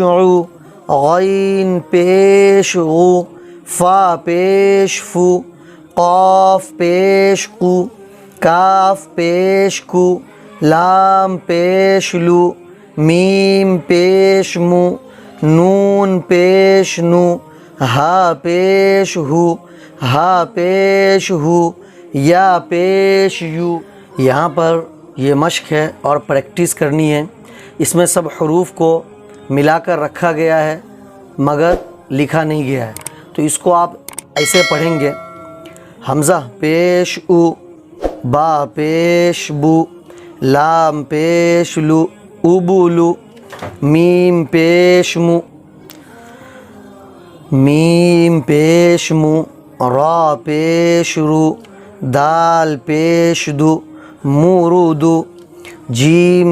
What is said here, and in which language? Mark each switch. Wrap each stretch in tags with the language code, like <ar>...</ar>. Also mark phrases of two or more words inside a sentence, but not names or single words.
<ur>عو، غین پیش غو، فا پیش فو، قاف پیش قو، کاف پیش کو، لام پیش لو، میم پیش مو، نون پیش نو، ہا پیش ہو، ہا پیش ہو، یا پیش یو۔ یہاں پر یہ مشق ہے اور پریکٹس کرنی ہے۔ اس میں سب حروف کو ملا کر رکھا گیا ہے مگر لکھا نہیں گیا ہے، تو اس کو آپ ایسے پڑھیں گے۔ حمزہ پیش او، با پیش بو، لام پیش لو، ابولو، میم پیش مو، میم پیش مو، را پیش رو، دال پیش دو، مورودو، جیم</ur>